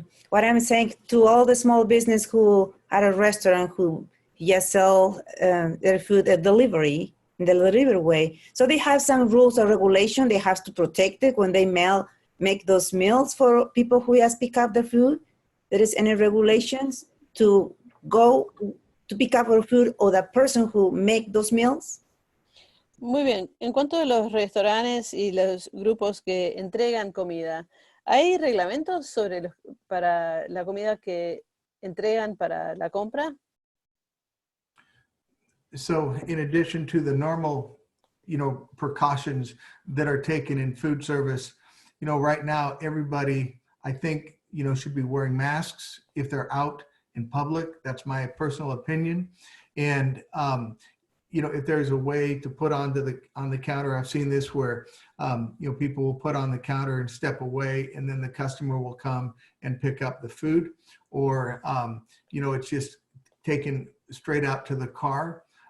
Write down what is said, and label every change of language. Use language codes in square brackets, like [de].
[en] What I'm saying to all the small business who are a restaurant who just sell their food at delivery, in the delivery way. So they have some rules or regulation. They have to protect it when they make those meals for people who just pick up the food. There is any regulations to go to pick up our food or the person who make those meals? [es] Muy bien. En cuanto a los restaurantes y los grupos que entregan comida, ¿hay reglamentos para la comida que entregan para la compra? [en] So in addition to the normal, precautions that are taken in food service, right now, everybody, I think, should be wearing masks if they're out in public. That's my personal opinion. And, if there's a way to put on the counter, I've seen this where, people will put on the counter and step away, and then the customer will come and pick up the food, or, it's just taken straight out to the car.